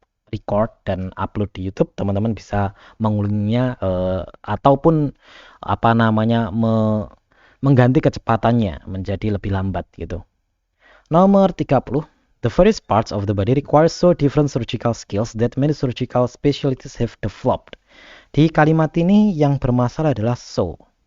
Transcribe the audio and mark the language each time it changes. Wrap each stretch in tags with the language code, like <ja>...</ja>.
<id>record dan upload di YouTube, teman-teman bisa mengulanginya ataupun apa namanya mengganti kecepatannya menjadi lebih lambat gitu. Nomor 30.</id> <en>The various parts of the body require so different surgical skills that many surgical specialties have developed.</en> <id>Di kalimat ini yang bermasalah adalah so.</id>